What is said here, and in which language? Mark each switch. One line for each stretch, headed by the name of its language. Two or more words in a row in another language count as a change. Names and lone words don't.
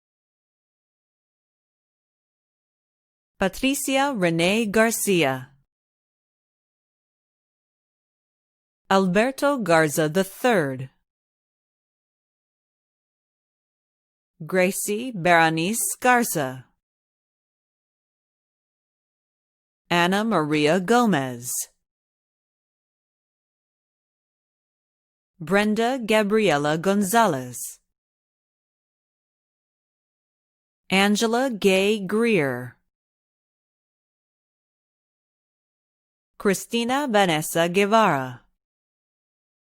English: Patricia Renee Garcia. Alberto Garza III. Gracie Berenice Garza. Anna Maria Gomez. Brenda Gabriela Gonzalez. Angela Gay Greer. Christina Vanessa Guevara.